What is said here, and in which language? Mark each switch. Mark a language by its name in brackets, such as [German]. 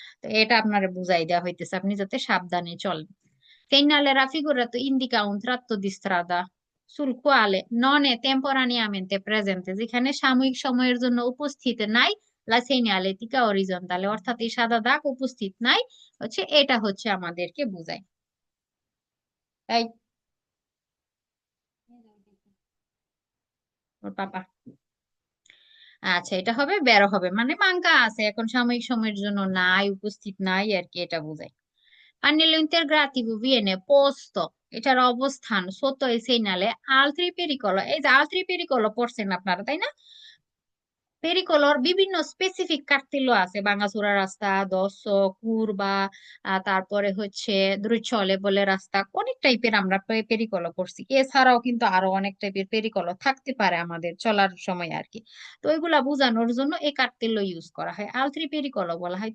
[Bangla] তো এটা আপনার বুঝাই দেওয়া হইতেছে, আপনি যাতে সাবধানে চলেন। [Italian] Segnale raffigurato indica un tratto di strada sul quale non è temporaneamente presente, [Bangla] যেখানে সাময়িক সময়ের জন্য উপস্থিত নাই [Italian] la segnaletica orizzontale, [Bangla] অর্থাৎ এই সাদা দাগ উপস্থিত নাই, হচ্ছে এটা হচ্ছে আমাদেরকে বুঝায়। তাই ওর পাপা, আচ্ছা এটা হবে বেরো হবে, মানে মাঙ্কা আছে এখন সাময়িক সময়ের জন্য নাই, উপস্থিত নাই আর কি, এটা বোঝায়। [Italian] Pannello integrativo viene posto, [Bangla] এটার অবস্থান [Italian] sotto il segnale altri pericolo, [Bangla] এই যে altri pericolo পড়ছেন আপনারা তাই না? পেরিকলর বিভিন্ন স্পেসিফিক কার্তিল্য আছে, ভাঙাচোরা রাস্তা, দর্শ, কুরবা, তারপরে হচ্ছে দ্রুচলে বলে রাস্তা, অনেক টাইপের আমরা পেরিকল করছি। এছাড়াও কিন্তু আরো অনেক টাইপের পেরিকল থাকতে পারে আমাদের চলার সময় আর কি। তো ওইগুলা বোঝানোর জন্য এই কার্তিল্য ইউজ করা হয়, আলত্রি পেরিকল বলা হয়।